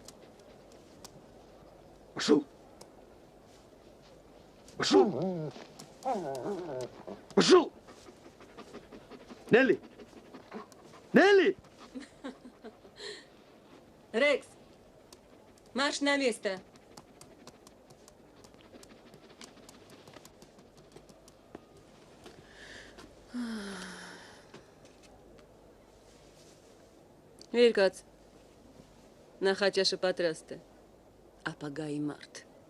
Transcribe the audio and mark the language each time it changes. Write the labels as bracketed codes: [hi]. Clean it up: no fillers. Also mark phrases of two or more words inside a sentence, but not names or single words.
[hy] Շու։ [ru] Пошел! Нелли! Нелли! Рекс, марш на место. [hy] Երկաց, նախաճաշը պատրաստ է, ապագայի մարդ։